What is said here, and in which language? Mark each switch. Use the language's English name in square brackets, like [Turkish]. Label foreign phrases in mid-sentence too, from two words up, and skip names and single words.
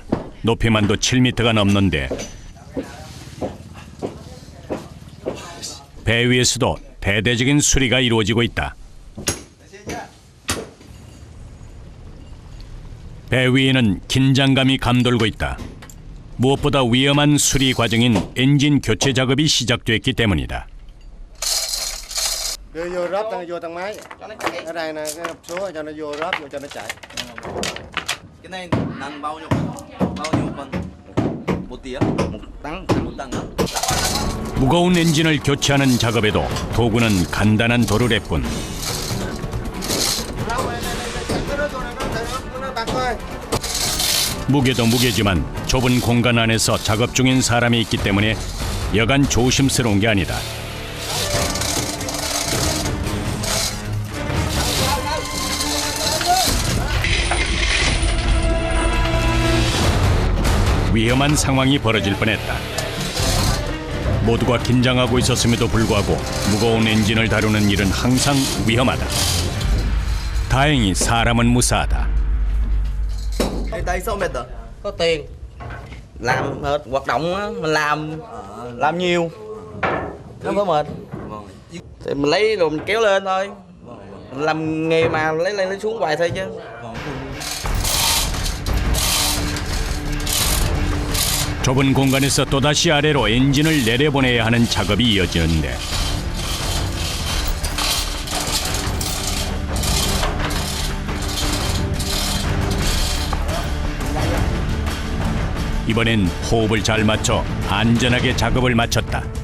[Korean] 높이만도 7m가 넘는데 배 위에서도 대대적인 수리가 이루어지고 있다. 배 위에는 긴장감이 감돌고 있다. 무엇보다 위험한 수리 과정인 엔진 교체 작업이 시작됐기 때문이다. [Vietnamese] Đưa vô ráp cho nó vô thang máy. Ở đây nè, cái hộp số cho nó vô ráp vô cho nó chạy. Cái này nặng bao nhiêu cân? 1 tấn đó. [Korean] 무거운 엔진을 교체하는 작업에도 도구는 간단한 도르래뿐. 무게도 무게지만 좁은 공간 안에서 작업 중인 사람이 있기 때문에 여간 조심스러운 게 아니다. 위험한 상황이 벌어질 뻔했다. 모두가 긴장하고 있었음에도 불구하고 무거운 엔진을 다루는 일은 항상 위험하다. 다행히 사람은 무사하다. [Vietnamese] Đây sao mệt rồi? Có tiền Làm hết hoạt động á, mình làm nhiều. Không có mệt. Thì mình lấy rồi mình kéo lên thôi. Mình làm nghề mà lấy lên lấy xuống hoài thôi chứ. [Korean] 좁은 공간에서 또다시 아래로 엔진을 내려보내야 하는 작업이 이어지는데 이번엔 호흡을 잘 맞춰 안전하게 작업을 마쳤다.